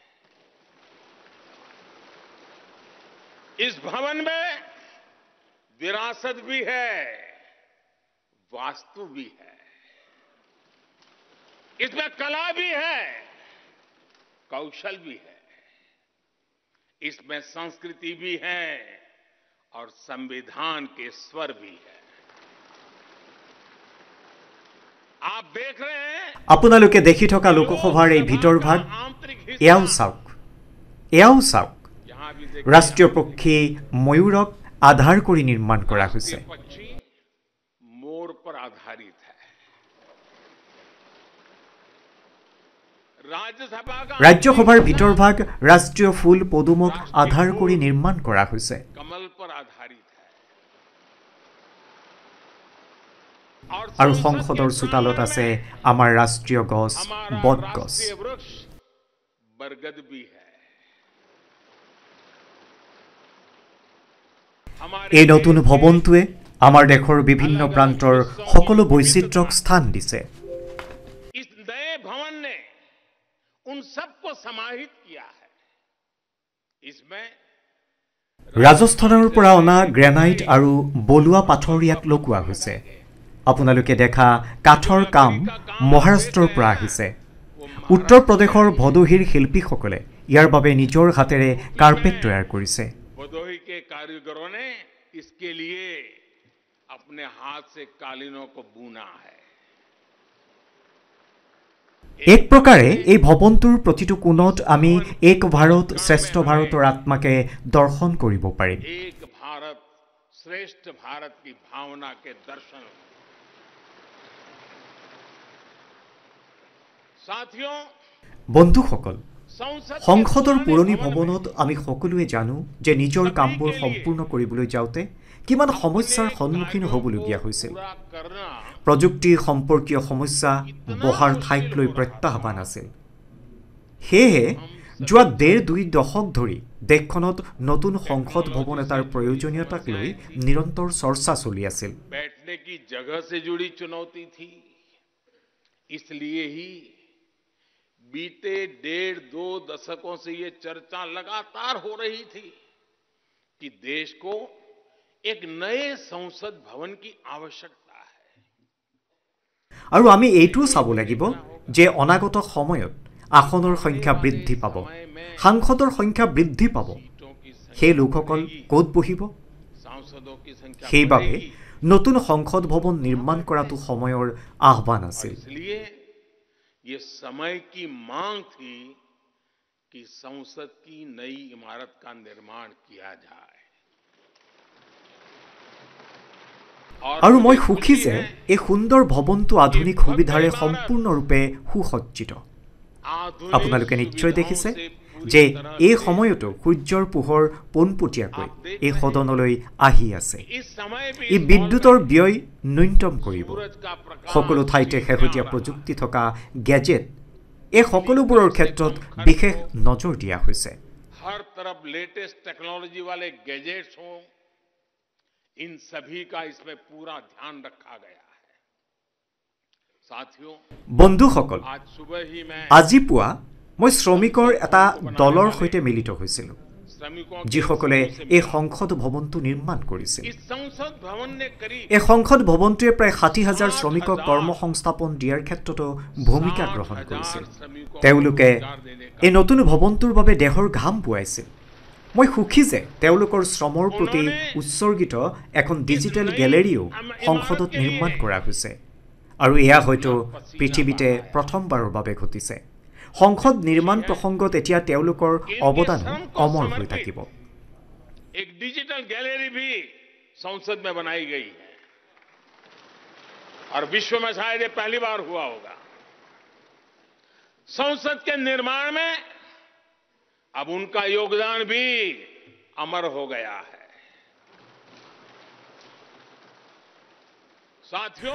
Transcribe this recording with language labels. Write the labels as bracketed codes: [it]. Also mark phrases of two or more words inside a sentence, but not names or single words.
[hi] इस भवन में विरासत भी है, वास्तु भी है, इसमें कला भी है, कौशल भी है, इसमें संस्कृति भी है और संविधान के स्वर भी है। आप देख रहे हैं [as] আপোনালোকে দেখি থকা লোকসভাৰ এই ভিতৰ ভাগ এয়াও চাওক ৰাষ্ট্ৰীয় পক্ষী ময়ূৰক আধাৰ কৰি নিৰ্মাণ কৰা হৈছে। [hi] मोर पर आधारित है। [as] ৰাজ্যসভাৰ ভিতৰ ভাগ ৰাষ্ট্ৰীয় ফুল পদুমক আধাৰ কৰি নিৰ্মাণ কৰা হৈছে। [hi] कमल पर आधारित है। [as] আৰু সংসদৰ চোতালত আছে আমাৰ ৰাষ্ট্ৰীয় গছ বটগছ। [hi] बरगद भी है। [as] এই নতুন ভৱনটোৱে আমাৰ দেশৰ বিভিন্ন প্ৰান্তৰ সকলো বৈচিত্ৰ্যক স্থান দিছে। [hi] इस नए भवन ने उन सबको समाहित किया है। इसमें [as] ৰাজস্থানৰ পৰা অনা গ্ৰেনাইট আৰু বলুৱা পাথৰ ইয়াত লগোৱা হৈছে। আপোনালোকে দেখা কাঠৰ কাম মহাৰাষ্ট্ৰৰ পৰা আহিছে। উত্তৰ প্ৰদেশৰ ভদোহীৰ শিল্পীসকলে ইয়াৰ বাবে নিজৰ হাতেৰে কাৰ্পেট তৈয়াৰ কৰিছে। [hi] भदोही के कारीगरों ने इसके लिए अपने हाथ से कालीनों को बुना है। [as] এক প্ৰকাৰে এই ভৱনটোৰ প্ৰতিটো কোণত আমি এক ভাৰত শ্ৰেষ্ঠ ভাৰতৰ আত্মাকে দৰ্শন কৰিব পাৰিম। [hi] एक भारत श्रेष्ठ भारत की भावना के दर्शन। साथियों, [as] বন্ধুসকল, [hi] संसद के [as] সংসদৰ [hi] पुराने [as] পুৰণি [hi] भवन में [as] ভৱনত আমি সকলোৱে জানো যে নিজৰ কামবোৰ সম্পূৰ্ণ কৰিবলৈ যাওঁতে কিমান সমস্যাৰ সন্মুখীন হ'বলগীয়া হৈছিল। [hi] पूरा करना [as] প্ৰযুক্তি সম্পৰ্কীয় সমস্যা বহাৰ ঠাইক লৈ প্ৰত্যাহ্বান আছিল। সেয়েহে যোৱা 1.5-2 দশক ধৰি দেশখনত নতুন সংসদ ভৱন এটাৰ প্ৰয়োজনীয়তাক লৈ নিৰন্তৰ চৰ্চা চলি আছিল। [hi] बैठने की जगह से जुड़ी चुनौती थी। इसलिए ही बीते 1.5-2 दशकों से ये चर्चा लगातार हो रही थी कि देश को एक नए संसद भवन की आवश्यकता है। [as] আৰু আমি এইটোও চাব লাগিব যে অনাগত সময়ত আসনৰ সংখ্যা বৃদ্ধি পাব, সাংসদৰ সংখ্যা বৃদ্ধি পাব। সেই লোকসকল ক'ত বহিব? [hi] सांसदों की संख्या [as] সেইবাবে নতুন সংসদ ভৱন নিৰ্মাণ কৰাটো সময়ৰ আহ্বান আছিল। [hi] इसलिए ये समय की मांग थी कि संसद की नई इमारत का निर्माण किया जाए। [as] আৰু মই সুখী যে এই সুন্দৰ ভৱনটো আধুনিক সুবিধাৰে সম্পূৰ্ণৰূপে সুসজ্জিত। আপোনালোকে নিশ্চয় দেখিছে যে এই সময়তো সূৰ্যৰ পোহৰ পোনপটীয়াকৈ এই সদনলৈ আহি আছে ই বিদ্যুতৰ ব্যয় ন্যূনতম কৰিব সকলো ঠাইতে শেহতীয়া প্ৰযুক্তি থকা গেজেট এই সকলোবোৰৰ ক্ষেত্ৰত বিশেষ নজৰ দিয়া হৈছে [hi] हर तरफ [en] latest technology [hi] वाले गैजेट्स हों इन सभी का इसमें पूरा ध्यान रखा गया है साथियों [as] বন্ধুসকল [hi] आज सुबह ही मैं [as] আজি পুৱা মই শ্ৰমিকৰ এটা দলৰ সৈতে মিলিত হৈছিলোঁ [hi] श्रमिकों [as] যিসকলে এই সংসদ ভৱনটো নিৰ্মাণ কৰিছিল [hi] इस संसद भवन ने करीब [as] এই সংসদ ভৱনটোৱে প্ৰায় ৬০,০০০ শ্ৰমিকক কৰ্মসংস্থাপন দিয়াৰ ক্ষেত্ৰতো ভূমিকা গ্ৰহণ কৰিছিল তেওঁলোকে এই নতুন ভৱনটোৰ বাবে দেহৰ ঘাম বুৱাইছিল মই সুখী যে তেওঁলোকৰ শ্ৰমৰ প্ৰতি উৎসৰ্গিত এখন [en] digital gallery [as] সংসদত নিৰ্মাণ কৰা হৈছে আৰু এয়া হয়তো পৃথিৱীতে প্ৰথমবাৰৰ বাবে ঘটিছে সংসদ নিৰ্মাণ প্ৰসংগত এতিয়া তেওঁলোকৰ অৱদান অমৰ হৈ থাকিব [hi] एक [en] digital gallery [hi] भी संसद में बनाई गई है और विश्व में शायद ये पहली बार हुआ होगा संसद के निर्माण में अब उनका योगदान भी अमर हो गया है साथियों